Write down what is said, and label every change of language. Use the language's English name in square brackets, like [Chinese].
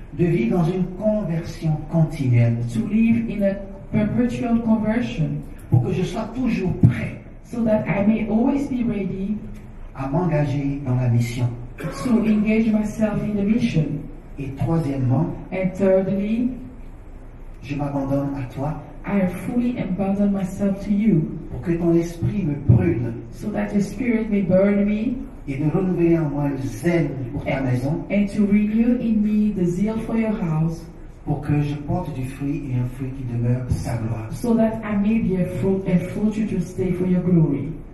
[French] de vivre dans une conversion continuelle, [English] to live in a perpetual conversion, [French] pour que je sois toujours prêt [English] so that I may always be ready [French] à m'engager dans la mission. [English] to engage myself in the mission. [French] Et troisièmement, [English] And thirdly, [French] je m'abandonne à toi [English] I fully abandon myself to you, [French] pour que ton esprit me brûle [English] so that your spirit may burn me [French] et de renouveler en moi le zèle pour ta maison, [English] and to renew in me the zeal for your house, [French] pour que je porte du fruit et un fruit qui demeure sa gloire. [English] so that I may be a fruit and fruit to stay for your glory.